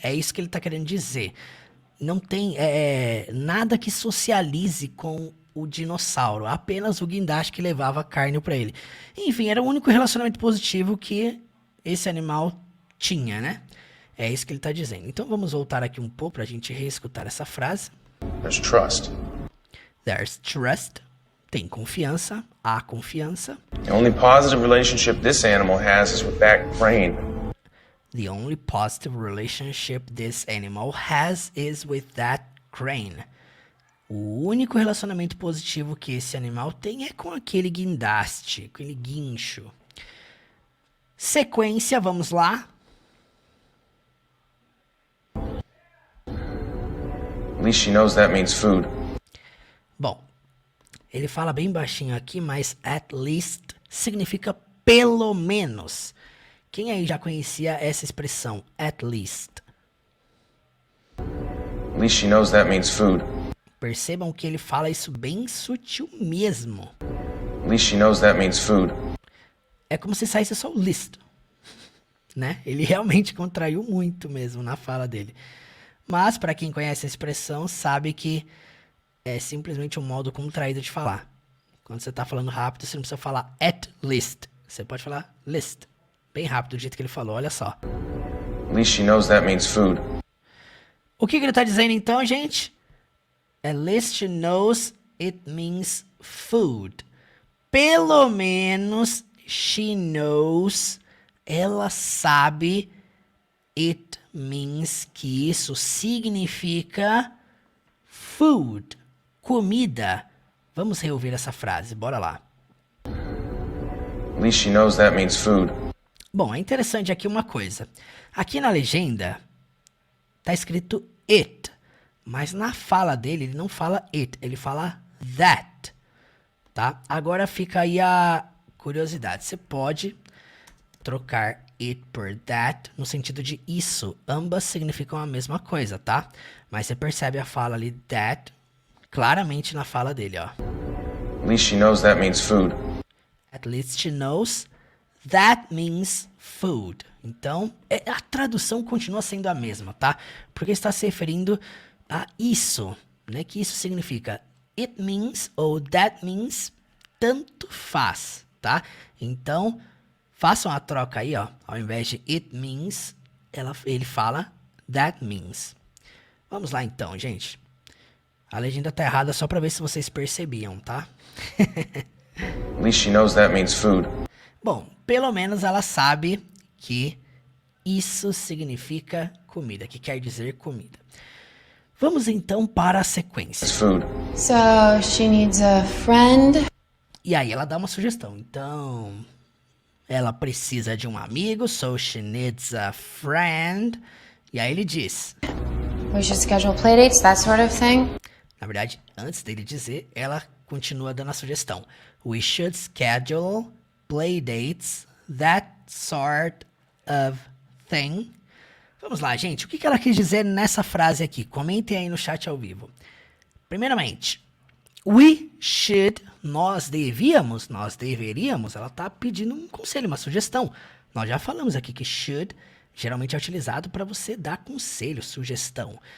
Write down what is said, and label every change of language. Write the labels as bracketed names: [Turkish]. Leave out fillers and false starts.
[Portuguese] É isso que ele está querendo dizer. Não tem nada que socialize com o dinossauro, apenas o guindaste que levava carne para ele. Enfim, era o único relacionamento positivo que esse animal tinha, né? É isso que ele está dizendo. Então vamos voltar aqui um pouco para a gente reescutar essa frase. [English] There's trust. There's trust. [Portuguese] Tem confiança, há confiança. [English] The only positive relationship this animal has is with that crane. The only positive relationship this animal has is with that crane. [Portuguese] O único relacionamento positivo que esse animal tem é com aquele guindaste, aquele guincho. Sequência, vamos lá. [English] At least she knows that means food. [Portuguese] Bom, ele fala bem baixinho aqui, mas at least significa pelo menos. Quem aí já conhecia essa expressão, at least? [English] At least she knows that means food. [Portuguese] Percebam que ele fala isso bem sutil mesmo. [English] At least she knows that means food. [Portuguese] É como se saísse só o list, né? Ele realmente contraiu muito mesmo na fala dele. Mas, para quem conhece a expressão, sabe que é simplesmente um modo contraído de falar. Quando você está falando rápido, você não precisa falar at least. Você pode falar list. Bem rápido, do jeito que ele falou, olha só. [English] At least she knows that means food. [Portuguese] O que ele está dizendo então, gente? [English] At least she knows it means food. [Portuguese] Pelo menos [English] she knows, [Portuguese] ela sabe, [English] it means, [Portuguese] que isso significa food, comida. Vamos reouvir essa frase, bora lá. At least she knows that means food. Bom, é interessante aqui uma coisa. Aqui na legenda tá escrito it, mas na fala dele ele não fala it, ele fala that, tá? Agora fica aí a curiosidade. Você pode trocar it por that no sentido de isso. Ambas significam a mesma coisa, tá? Mas você percebe a fala ali that claramente na fala dele, ó. [English] At least she knows that means food. At least she knows that means food. [Portuguese] Então, a tradução continua sendo a mesma, tá? Porque está se referindo a isso, né? Que isso significa [English] it means [Portuguese] ou [English] that means, [Portuguese] tanto faz, tá? Então, façam a troca aí, ó. Ao invés de [English] it means, [Portuguese] ele fala [English] that means. [Portuguese] Vamos lá então, gente. A legenda tá errada só para ver se vocês percebiam, tá? [English] At least she knows that means food. [Portuguese] Bom, pelo menos ela sabe que isso significa comida, que quer dizer comida. Vamos então para a sequência. [English] It's food. So, she needs a friend? [Portuguese] E aí ela dá uma sugestão. Então, ela precisa de um amigo, [English] so she needs a friend. [Portuguese] E aí ele diz... [English] We should schedule playdates, that sort of thing? [Portuguese] Na verdade, antes dele dizer, ela continua dando a sugestão. [English] We should schedule playdates, that sort of thing. [Portuguese] Vamos lá, gente. O que ela quis dizer nessa frase aqui? Comentem aí no chat ao vivo. Primeiramente, [English] we should, [Portuguese] nós devíamos, nós deveríamos. Ela está pedindo um conselho, uma sugestão. Nós já falamos aqui que should geralmente é utilizado para você dar conselho, sugestão.